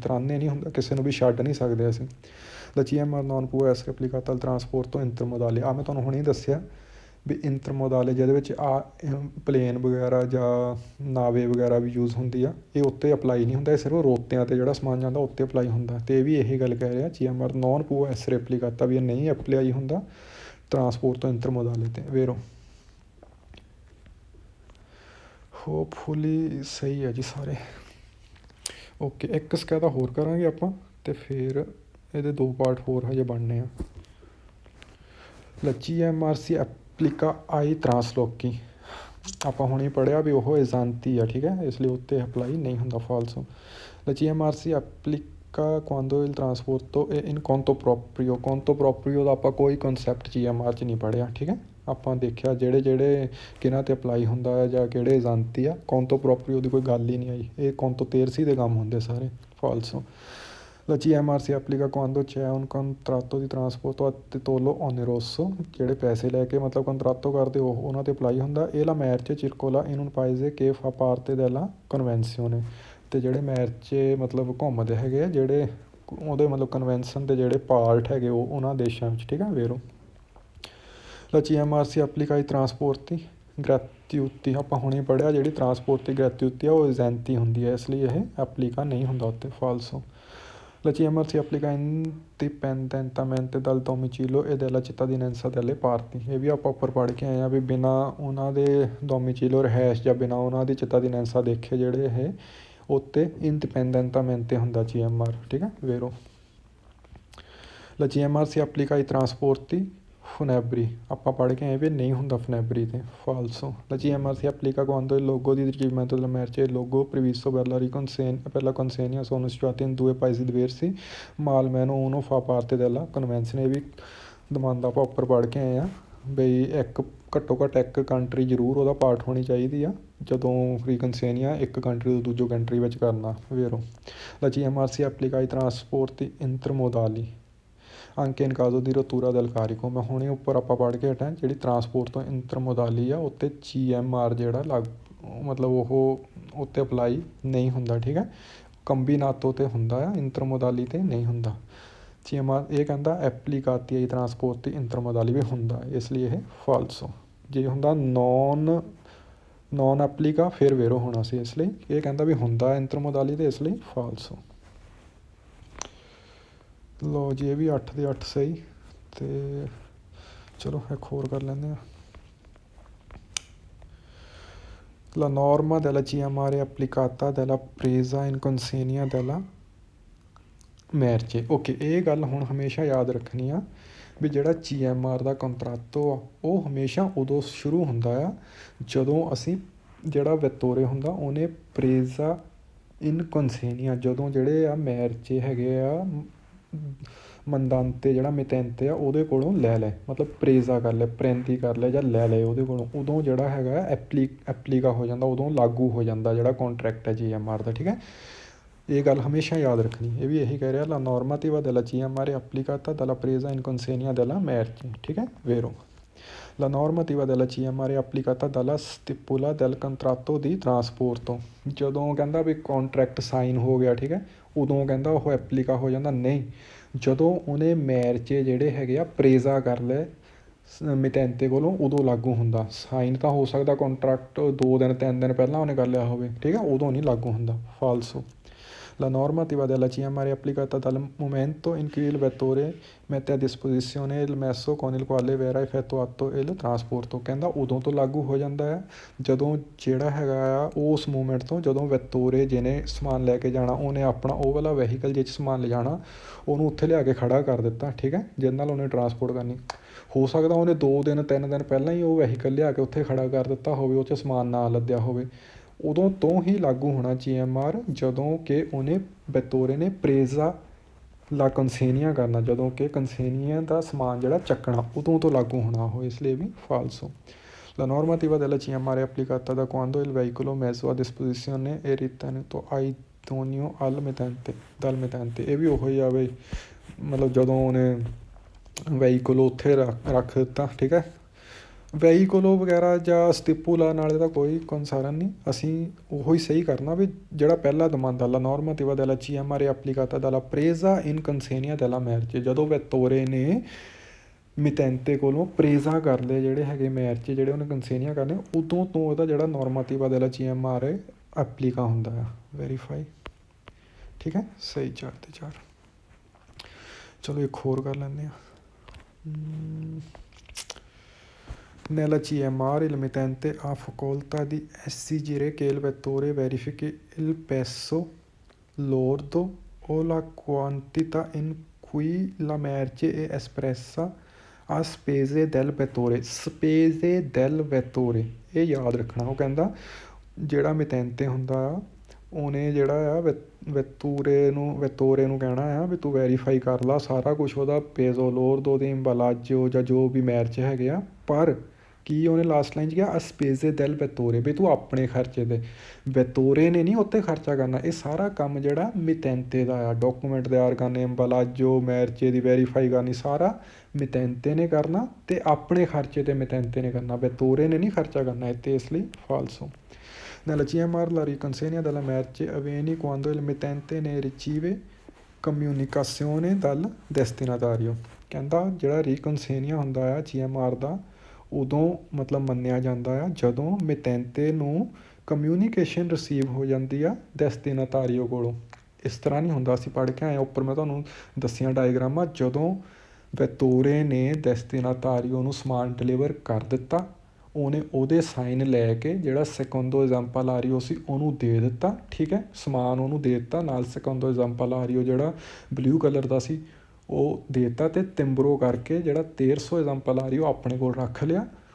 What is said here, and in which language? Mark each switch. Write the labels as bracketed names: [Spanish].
[Punjabi] ਤਰਾਨੇ ਨਹੀਂ ਹੁੰਦਾ, ਕਿਸੇ ਨੂੰ ਵੀ ਛੱਡ ਨਹੀਂ ਸਕਦੇ ਅਸੀਂ। [Italian] La GMR non può essere applicata al trasporto intermodale। [Punjabi] ਮੈਂ ਤੁਹਾਨੂੰ ਹੁਣੇ ਦੱਸਿਆ ਵੀ ਇੰਟਰਮੋਦਾਲੇ ਜਿਹਦੇ ਵਿੱਚ ਪਲੇਨ ਵਗੈਰਾ ਜਾਂ ਨਾਵੇ ਵਗੈਰਾ ਵੀ ਯੂਜ਼ ਹੁੰਦੀ ਆ, ਇਹ ਉੱਤੇ ਅਪਲਾਈ ਨਹੀਂ ਹੁੰਦਾ, ਇਹ ਸਿਰਫ ਰੋਤਿਆਂ 'ਤੇ ਜਿਹੜਾ ਸਮਾਨ ਜਾਂਦਾ ਉੱਤੇ ਅਪਲਾਈ ਹੁੰਦਾ। ਅਤੇ ਇਹ ਵੀ ਇਹੀ ਗੱਲ ਕਹਿ ਰਿਹਾ [Italian] GMR non può essere applicata, [Punjabi] ਵੀ ਇਹ ਨਹੀਂ ਅਪਲਾਈ ਹੁੰਦਾ ਟਰਾਂਸਪੋਰਟ ਇੰਟਰਮੋਦਾਲੇ 'ਤੇ, ਵੇਰੋ। ਹੋਪਫੁਲੀ ਸਹੀ ਹੈ ਜੀ ਸਾਰੇ। ਓਕੇ, ਇੱਕ ਸਕੈਦਾ ਹੋਰ ਕਰਾਂਗੇ ਆਪਾਂ ਅਤੇ ਫਿਰ ਇਹਦੇ 2 ਪਾਰਟ ਹੋਰ ਹਜੇ ਬਣਨੇ ਆ। [Italian] La GMR si applica ai traslochi, [Punjabi] ਆਪਾਂ ਹੁਣੇ ਪੜ੍ਹਿਆ ਵੀ ਉਹ ਏਜੰਤੀ ਆ, ਠੀਕ ਹੈ, ਇਸ ਲਈ ਉੱਤੇ ਅਪਲਾਈ ਨਹੀਂ ਹੁੰਦਾ, ਫਾਲਸੋ। [Italian] La GMR si applica quando il trasporto è in conto proprio। conto proprio [Punjabi] ਦਾ ਆਪਾਂ ਕੋਈ ਕਨਸੈਪਟ GMR 'ਚ ਨਹੀਂ ਪੜ੍ਹਿਆ, ਠੀਕ ਹੈ। ਆਪਾਂ ਦੇਖਿਆ ਜਿਹੜੇ ਕਿਹਨਾਂ 'ਤੇ ਅਪਲਾਈ ਹੁੰਦਾ ਹੈ ਜਾਂ ਕਿਹੜੇ ਏਜੰਤੀ ਆ, [Italian] conto proprio [Punjabi] ਦੀ ਕੋਈ ਗੱਲ ਹੀ ਨਹੀਂ ਆਈ। ਇਹ [Italian] conto terzi [Punjabi] ਦੇ ਕੰਮ ਹੁੰਦੇ ਸਾਰੇ, ਫਾਲਸੋ। [Italian] La GMR si applica quando c'è un contratto di trasporto a titolo oneroso। [Punjabi] ਜਿਹੜੇ ਪੈਸੇ ਲੈ ਕੇ ਮਤਲਬ ਕੰਟਰਾਤੋ ਕਰਦੇ ਉਹਨਾਂ 'ਤੇ ਅਪਲਾਈ ਹੁੰਦਾ। [Italian] ਇਹ la merce circola in un paese che fa parte della convenzione। [Punjabi] ਅਤੇ ਜਿਹੜੇ ਮੈਰਚੇ ਮਤਲਬ ਘੁੰਮਦੇ ਹੈਗੇ ਆ, ਜਿਹੜੇ ਉਹਦੇ ਮਤਲਬ ਕਨਵੈਨਸ਼ਨ ਦੇ ਜਿਹੜੇ ਪਾਰਟ ਹੈਗੇ ਉਹਨਾਂ ਦੇਸ਼ਾਂ ਵਿੱਚ, ਠੀਕ ਹੈ, ਵੇਰੋ। [Italian] La GMR si applica ai trasporti gratuiti। [Punjabi] ਆਪਾਂ ਹੁਣੇ ਪੜ੍ਹਿਆ ਜਿਹੜੀ ਟਰਾਂਸਪੋਰਟ gratuiti ਆ ਉਹ ਏਜੰਤੀ ਹੁੰਦੀ ਹੈ, ਇਸ ਲਈ ਇਹ ਐਪਲੀਕਾ ਨਹੀਂ ਹੁੰਦਾ ਉੱਤੇ, ਫਾਲਸੋ। [Italian] La GMR si applica indipendentemente dal domicilio e della cittadinanza delle parti। [Punjabi] ਇਹ ਵੀ ਆਪਾਂ ਉੱਪਰ ਪੜ੍ਹ ਕੇ ਆਏ ਹਾਂ ਵੀ ਬਿਨਾਂ ਉਹਨਾਂ ਦੇ ਡੋਮੀਚੀਲੋ ਰਿਹਾਇਸ਼ ਜਾਂ ਬਿਨਾਂ ਉਹਨਾਂ ਦੀ cittadinanza ਦੇਖੇ ਜਿਹੜੇ ਇਹ ਉੱਤੇ ਇੰਡੀਪੈਂਡੈਂਟਾਮੈਂਟੇ ਹੁੰਦਾ GMR, ਠੀਕ ਹੈ, ਵੇਰੋ। [Italian] La GMR si applica ai trasporti funebri। [Punjabi] ਆਪਾਂ ਪੜ੍ਹ ਕੇ ਆਏ ਵੀ ਨਹੀਂ ਹੁੰਦਾ ਫਨੈਬਰੀ 'ਤੇ, ਫਾਲਸੋ। [Italian] La GMR si applica quando il logo di ricevimento della merce e il logo previsto per la consegna sono situati in 2 paesi diversi ma almeno uno fa parte della convenzione। [Punjabi] ਇਹ ਵੀ ਦਮਾਂਦਾ ਆਪਾਂ ਉੱਪਰ ਪੜ੍ਹ ਕੇ ਆਏ ਹਾਂ ਬਈ ਘੱਟੋ ਘੱਟ ਇੱਕ ਕੰਟਰੀ ਜ਼ਰੂਰ ਉਹਦਾ ਪਾਰਟ ਹੋਣੀ ਚਾਹੀਦੀ ਆ ਜਦੋਂ ਰੀਕਨਸੇਨੀਆ ਇੱਕ ਕੰਟਰੀ ਤੋਂ ਦੂਜੀ ਕੰਟਰੀ ਵਿੱਚ ਕਰਨਾ, ਵੇਰੋ। [Italian] La GMR si applica ai trasporti intermodali anche in caso di rottura del carico। [Punjabi] ਮੈਂ ਹੁਣੇ ਉੱਪਰ ਆਪਾਂ ਪੜ੍ਹ ਕੇ ਹਟਾਂ ਜਿਹੜੀ ਟਰਾਂਸਪੋਰਟ ਤੋਂ ਇੰਟਰਮੋਦਾਲੀ ਆ ਉੱਤੇ GMR ਜਿਹੜਾ ਮਤਲਬ ਉਹ ਉੱਤੇ ਅਪਲਾਈ ਨਹੀਂ ਹੁੰਦਾ, ਠੀਕ ਹੈ। ਕੰਬੀਨਾਤੋ 'ਤੇ ਹੁੰਦਾ ਆ, ਇੰਟਰਮੋਦਾਲੀ 'ਤੇ ਨਹੀਂ ਹੁੰਦਾ। GMR ਇਹ ਕਹਿੰਦਾ ਐਪਲੀਕਾਤੀ ਆਈ ਟਰਾਂਸਪੋਰਟ ਦੀ ਇੰਟਰਮੋਦਾਲੀ ਵੀ ਹੁੰਦਾ, ਇਸ ਲਈ ਇਹ ਫਾਲਸੋ। ਜੇ ਹੁੰਦਾ ਨੌਨ ਐਪਲੀਕਾ ਫਿਰ ਵੇਰੋ ਹੋਣਾ ਸੀ, ਇਸ ਲਈ ਇਹ ਕਹਿੰਦਾ ਵੀ ਹੁੰਦਾ ਇੰਟਰਮੋਦਾਲੀ 'ਤੇ, ਇਸ ਲਈ ਫਾਲਸੋ। ਲਓ ਜੀ, ਇਹ ਵੀ 8 ਦੇ 8 ਸਹੀ। ਅਤੇ ਚਲੋ ਇੱਕ ਹੋਰ ਕਰ ਲੈਂਦੇ ਹਾਂ। [Italian] La norma della GMR è applicata della presa in consegna della merce। [Punjabi] Okay, ਇਹ ਗੱਲ ਹੁਣ ਹਮੇਸ਼ਾ ਯਾਦ ਰੱਖਣੀ ਆ ਵੀ ਜਿਹੜਾ GMR ਦਾ ਕੰਟਰਾਤੋ ਆ ਉਹ ਹਮੇਸ਼ਾ ਉਦੋਂ ਸ਼ੁਰੂ ਹੁੰਦਾ ਆ ਜਦੋਂ ਅਸੀਂ ਜਿਹੜਾ ਵਿਤੋਰੇ ਹੁੰਦਾ ਉਹਨੇ ਪ੍ਰੇਜ਼ਾ ਇਨ ਕੰਸੇਨੀਆ, ਜਦੋਂ ਜਿਹੜੇ ਆ ਮੈਰਚੇ ਹੈਗੇ ਆ ਮੰਦਾਂਤੇ ਜਿਹੜਾ ਮਿਤੈਂਤੇ ਆ ਉਹਦੇ ਕੋਲੋਂ ਲੈ ਲੈ, ਮਤਲਬ ਪ੍ਰੇਜ਼ਾ ਕਰ ਲਿਆ, ਪ੍ਰੈਂਤੀ ਕਰ ਲਿਆ ਜਾਂ ਲੈ ਲਏ ਉਹਦੇ ਕੋਲੋਂ, ਉਦੋਂ ਜਿਹੜਾ ਹੈਗਾ ਐਪਲੀਕਾ ਹੋ ਜਾਂਦਾ, ਉਦੋਂ ਲਾਗੂ ਹੋ ਜਾਂਦਾ ਜਿਹੜਾ ਕੰਟਰੈਕਟ ਹੈ GMR ਦਾ, ਠੀਕ ਹੈ। ਇਹ ਗੱਲ ਹਮੇਸ਼ਾ ਯਾਦ ਰੱਖਣੀ। ਇਹ ਵੀ ਇਹੀ ਕਹਿ ਰਿਹਾ [Italian] la normativa della GMR è applicata dalla presa in consegna della merce, [Punjabi] ਠੀਕ ਹੈ, ਵੇਰੋ। [Italian] La normativa della GMR è applicata dalla stipula del contratto di trasporto। [Punjabi] ਜਦੋਂ ਕਹਿੰਦਾ ਵੀ ਕੰਟਰੈਕਟ ਸਾਈਨ ਹੋ ਗਿਆ, ਠੀਕ ਹੈ, ਉਦੋਂ ਕਹਿੰਦਾ ਉਹ ਐਪਲੀਕਾ ਹੋ ਜਾਂਦਾ, ਨਹੀਂ, ਜਦੋਂ ਉਹਨੇ ਮੈਰਚੇ ਜਿਹੜੇ ਹੈਗੇ ਆ ਪ੍ਰੇਜ਼ਾ ਕਰ ਲਏ ਮਿਤੈਂਤੇ ਕੋਲੋਂ ਉਦੋਂ ਲਾਗੂ ਹੁੰਦਾ। ਸਾਈਨ ਤਾਂ ਹੋ ਸਕਦਾ ਕੰਟਰੈਕਟ 2 ਦਿਨ 3 ਦਿਨ ਪਹਿਲਾਂ ਉਹਨੇ ਕਰ ਲਿਆ ਹੋਵੇ, ਠੀਕ ਹੈ, ਉਦੋਂ ਨਹੀਂ ਲਾਗੂ ਹੁੰਦਾ, ਫਾਲਸੋ। [Italian] La normativa della CMR è applicata dal momento in cui il vettore mette a disposizione il mezzo con il quale verrà effettuato il trasporto। [Punjabi] ਕਹਿੰਦਾ ਉਦੋਂ ਤੋਂ ਲਾਗੂ ਹੋ ਜਾਂਦਾ ਹੈ ਜਦੋਂ ਜਿਹੜਾ ਹੈਗਾ ਆ ਉਸ ਮੂਮੈਂਟ ਤੋਂ ਜਦੋਂ ਵੈਤੋਰੇ ਜਿਹਨੇ ਸਮਾਨ ਲੈ ਕੇ ਜਾਣਾ ਉਹਨੇ ਆਪਣਾ ਉਹ ਵਾਲਾ ਵਹੀਕਲ ਜਿਹ 'ਚ ਸਮਾਨ ਲਿਜਾਣਾ ਉਹਨੂੰ ਉੱਥੇ ਲਿਆ ਕੇ ਖੜ੍ਹਾ ਕਰ ਦਿੱਤਾ, ਠੀਕ ਹੈ, ਜਿਹਦੇ ਨਾਲ ਉਹਨੇ ਟਰਾਂਸਪੋਰਟ ਕਰਨੀ। ਹੋ ਸਕਦਾ ਉਹਨੇ 2 ਦਿਨ 3 ਦਿਨ ਪਹਿਲਾਂ ਹੀ ਉਹ ਵਹੀਕਲ ਲਿਆ ਕੇ ਉੱਥੇ ਖੜ੍ਹਾ ਕਰ ਦਿੱਤਾ ਹੋਵੇ, ਉਹ 'ਚ ਸਮਾਨ ਨਾ ਲੱਦਿਆ ਹੋਵੇ। ਉਦੋਂ ਤੋਂ ਹੀ ਲਾਗੂ ਹੋਣਾ GMR ਜਦੋਂ ਕਿ ਉਹਨੇ ਵੈਤੋਰੇ ਨੇ ਪ੍ਰੇਜ਼ਾ ਲਾ ਕੰਸੇਨੀਆ ਕਰਨਾ, ਜਦੋਂ ਕਿ ਕੰਸੇਨੀਆ ਦਾ ਸਮਾਨ ਜਿਹੜਾ ਚੱਕਣਾ ਉਦੋਂ ਤੋਂ ਲਾਗੂ ਹੋਣਾ ਉਹ, ਇਸ ਲਈ ਵੀ ਫਾਲਸੋ। [Italian] La normativa della CMR è applicata da quando il veicolo messo a disposizione è ritenuto idoneo dal mittente। [Punjabi] ਇਹ ਵੀ ਉਹੀ ਆ ਬਈ, ਮਤਲਬ ਜਦੋਂ ਉਹਨੇ ਵਹੀਕਲ ਉੱਥੇ ਰੱਖ ਦਿੱਤਾ, ਠੀਕ ਹੈ। ਵਹੀਕਲੋ ਵਗੈਰਾ ਜਾਂ ਸਟਿਪੂਲਾ ਨਾਲ ਤਾਂ ਕੋਈ ਕੰਸਰਨ ਨਹੀਂ, ਅਸੀਂ ਉਹੀ ਸਹੀ ਕਰਨਾ ਵੀ ਜਿਹੜਾ ਪਹਿਲਾ ਦਮਾਂਦਾ [Italian] ਲਾ ਨੋਰਮਾਟਿਵਾ della CMR è applicata dalla presa in consegna della merce। [Punjabi] ਜਦੋਂ ਵੈਤੋਰੇ ਨੇ ਮਿਤੈਂਤੇ ਕੋਲੋਂ ਪ੍ਰੇਜ਼ਾ ਕਰ ਲਏ ਜਿਹੜੇ ਹੈਗੇ ਮੈਰਚੇ ਜਿਹੜੇ ਉਹਨੇ ਕੰਸੇਨੀਆ ਕਰਨੇ, ਉਦੋਂ ਤੋਂ ਉਹਦਾ ਜਿਹੜਾ ਨੋਰਮਾਟਿਵਾ della CMR ਹੈ ਐਪਲੀਕਾ ਹੁੰਦਾ ਆ, ਵੈਰੀਫਾਈ, ਠੀਕ ਹੈ। ਸਹੀ 4 ਤੇ 4। ਚਲੋ ਇੱਕ ਹੋਰ ਕਰ ਲੈਂਦੇ ਹਾਂ। [Italian] Nella CMR il mittente ha facoltà di esigere che il vettore verifichi il peso lordo o la quantità in cui la merce è espressa a spese del vettore। spese del vettore [Punjabi] ਇਹ ਯਾਦ ਰੱਖਣਾ। ਉਹ ਕਹਿੰਦਾ ਜਿਹੜਾ ਮਿਤੈਂਤੇ ਹੁੰਦਾ ਆ ਉਹਨੇ ਜਿਹੜਾ ਆ ਵੈਤੋਰੇ ਨੂੰ ਕਹਿਣਾ ਆ ਵੀ ਤੂੰ ਵੈਰੀਫਾਈ ਕਰ ਲਾ ਸਾਰਾ ਕੁਛ ਉਹਦਾ ਪੇਜ਼ੋ ਲੋਰਦੋ ਉਹਦੇ ਇੰਬਲਾਜੋ ਜਾਂ ਜੋ ਵੀ ਮੈਰਚ ਹੈਗੇ ਆ, ਪਰ ਕੀ ਉਹਨੇ ਲਾਸਟ ਲਾਈਨ 'ਚ ਕਿਹਾ ਅਸਪੇਜ਼ੇ ਦੈਲ ਵੈਤੋਰੇ, ਵੀ ਤੂੰ ਆਪਣੇ ਖਰਚੇ ਦੇ, ਵੈਤੋਰੇ ਨੇ ਨਹੀਂ ਉੱਤੇ ਖਰਚਾ ਕਰਨਾ। ਇਹ ਸਾਰਾ ਕੰਮ ਜਿਹੜਾ ਮਿਤੈਂਤੇ ਦਾ ਆ, ਡਾਕੂਮੈਂਟ ਤਿਆਰ ਕਰਨੇ, ਇੰਬਲਾਜੋ ਮੈਰਚੇ ਦੀ ਵੈਰੀਫਾਈ ਕਰਨੀ, ਸਾਰਾ ਮਿਤੈਂਤੇ ਨੇ ਕਰਨਾ ਅਤੇ ਆਪਣੇ ਖਰਚੇ 'ਤੇ ਮਿਤੈਂਤੇ ਨੇ ਕਰਨਾ, ਵੈਤੋਰੇ ਨੇ ਨਹੀਂ ਖਰਚਾ ਕਰਨਾ ਇੱਥੇ, ਇਸ ਲਈ ਫਾਲਸੋ। [Italian] Nella CMR la riconsegna della merce avviene quando il mittente ne riceve comunicazione dal destinatario। [Punjabi] ਕਹਿੰਦਾ ਜਿਹੜਾ ਰੀਕਨਸੇਨੀਆ ਹੁੰਦਾ ਆ CMR ਦਾ ਉਦੋਂ ਮਤਲਬ ਮੰਨਿਆ ਜਾਂਦਾ ਆ ਜਦੋਂ ਮਿਤੈਂਤੇ ਨੂੰ ਕਮਿਊਨੀਕੇਸ਼ਨ ਰਿਸੀਵ ਹੋ ਜਾਂਦੀ ਆ ਡੈਸਟੀਨਾਤਾਰੀਓ ਕੋਲੋਂ। ਇਸ ਤਰ੍ਹਾਂ ਨਹੀਂ ਹੁੰਦਾ, ਅਸੀਂ ਪੜ੍ਹ ਕੇ ਆਏ ਉੱਪਰ ਮੈਂ ਤੁਹਾਨੂੰ ਦੱਸੀਆਂ ਡਾਇਗਰਾਮਾਂ, ਜਦੋਂ ਵੈਤੋਰੇ ਨੇ ਡੈਸਟੀਨਾਤਾਰੀਓ ਨੂੰ ਸਮਾਨ ਡਿਲੀਵਰ ਕਰ ਦਿੱਤਾ ਉਹਨੇ ਉਹਦੇ ਸਾਈਨ ਲੈ ਕੇ ਜਿਹੜਾ ਸੈਕੰਡੋ ਐਗਜ਼ਾਮਪਲਾਰੀਓ ਸੀ ਉਹਨੂੰ ਦੇ ਦਿੱਤਾ, ਠੀਕ ਹੈ, ਸਮਾਨ ਉਹਨੂੰ ਦੇ ਦਿੱਤਾ ਨਾਲ ਸੈਕੰਡੋ ਐਗਜ਼ਾਮਪਲਾਰੀਓ ਜਿਹੜਾ ਬਲੂ ਕਲਰ ਦਾ ਸੀ ਉਹ ਦੇ ਦਿੱਤਾ ਅਤੇ ਤਿੰਬਰੋ ਕਰਕੇ ਜਿਹੜਾ 1300 ਐਗਜ਼ਾਮਪਲਾਰੀਓ ਆਪਣੇ ਕੋਲ ਰੱਖ ਲਿਆ।